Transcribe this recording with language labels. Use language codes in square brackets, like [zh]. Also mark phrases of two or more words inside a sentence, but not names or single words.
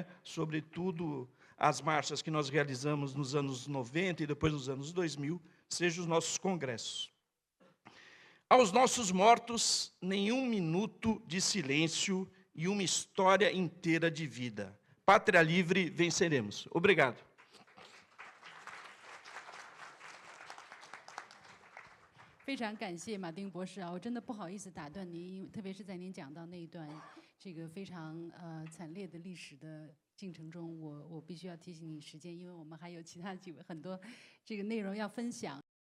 [pt] Sobretudo as marchas que nós realizamos nos anos 90 e depois nos anos 2000, sejam os nossos congressos. Aos nossos mortos, nenhum minuto de silêncio e uma história inteira de vida. Pátria livre, venceremos. Obrigado. [zh] 非常感谢马丁博士啊，我真的不好意思打断您，因为特别是在您讲到那一段这个非常惨烈的历史的进程中，我必须要提醒你时间，因为我们还有其他几位很多这个内容要分享。